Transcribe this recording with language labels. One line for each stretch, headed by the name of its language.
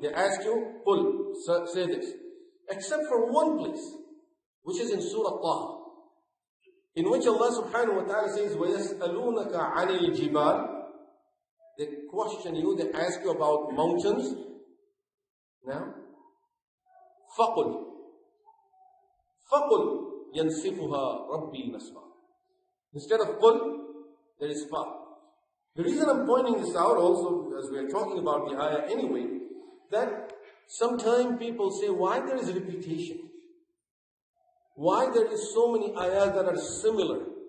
English: They ask you, qul, say this. Except for one place, which is in Surah Taha, in which Allah subhanahu wa ta'ala says,
Arabic: وَيَسْأَلُونَكَ عَنِ الْجِبَالِ.
English: They question you, they ask you about mountains.
Arabic: Now, فَقُلْ يَنْسِفُهَا رَبِّي نَسْفًا.
English: Instead of qul, there is fa. The reason I'm pointing this out also, as we are talking about the ayah anyway, that sometimes people say, why there is repetition? Why there is so many ayahs that are similar?